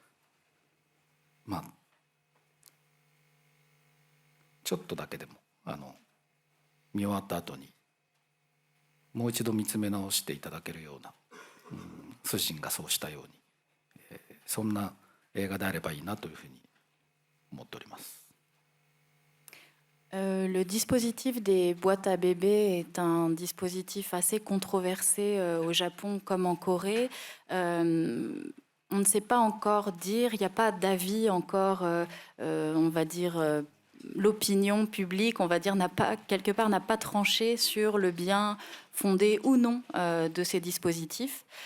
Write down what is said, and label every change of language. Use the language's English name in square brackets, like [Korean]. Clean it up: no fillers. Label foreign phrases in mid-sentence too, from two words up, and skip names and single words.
[Japanese] ちょっとだけでも見終わった後にもう一度見つめ直していただけるような、主人がそうしたように、そんな映画であればいいなというふうに思っております。 [French] Le dispositif des boîtes à bébés est un dispositif assez controversé au Japon comme en Corée. On ne sait pas encore dire, il n'y a pas d'avis encore, on va dire, l'opinion publique, on va dire, n'a pas tranché sur le bien fondé ou non de ces dispositifs.